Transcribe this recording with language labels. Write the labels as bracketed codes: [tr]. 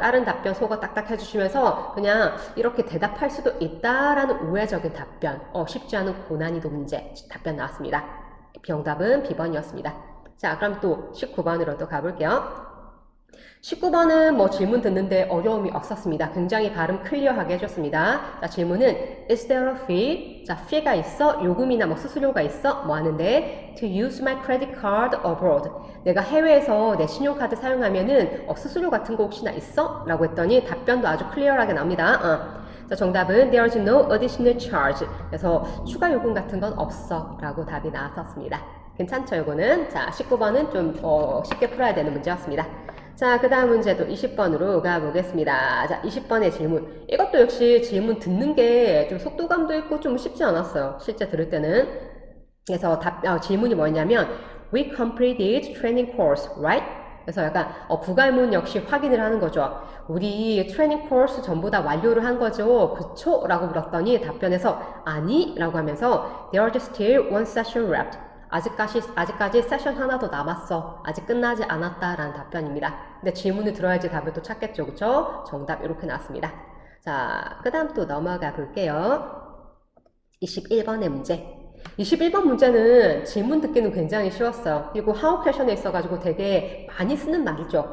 [ko] 다른 답변 속어 딱딱 해주시면서 그냥 이렇게 대답할 수도 있다라는 우회적인 답변. 쉽지 않은 고난이도 문제 답변 나왔습니다. 정답은 B번이었습니다. 자, 그럼 또 19번으로 또 가볼게요. 19번은 질문 듣는데 어려움이 없었습니다. 굉장히 발음 클리어하게 해줬습니다. 자, 질문은 [en] Is there a fee? [ko] 자, fee가 있어? 요금이나 수수료가 있어? 하는데 [en] To use my credit card abroad. [ko] 내가 해외에서 내 신용카드 사용하면은 수수료 같은 거 혹시나 있어? 라고 했더니 답변도 아주 클리어하게 나옵니다. 자, 정답은 [en] There's no additional charge. [ko] 그래서 추가 요금 같은 건 없어. 라고 답이 나왔었습니다. 괜찮죠, 요거는? 자, 19번은 좀 쉽게 풀어야 되는 문제였습니다. 자, 그 다음 문제도 20번으로 가보겠습니다. 자, 20번의 질문. 이것도 역시 질문 듣는 게 좀 속도감도 있고 좀 쉽지 않았어요. 실제 들을 때는. 그래서 질문이 뭐냐면 [en] We completed training course, right? [ko] 그래서 약간 부갈문 역시 확인을 하는 거죠. 우리 트레이닝 코र्스 전부 다 완료를 한 거죠. 그쵸? 라고 물었더니 답변에서 아니? 라고 하면서 [en] There's still one session left. [ko] 아직까지 세션 하나 더 남았어. 아직 끝나지 않았다. 라는 답변입니다. 근데 질문을 들어야지 답을 또 찾겠죠. 그쵸? 정답 이렇게 나왔습니다. 자, 그 다음 또 넘어가 볼게요. 21번의 문제. 21번 문제는 질문 듣기는 굉장히 쉬웠어요. 그리고 how question에 있어가지고 되게 많이 쓰는 말이죠.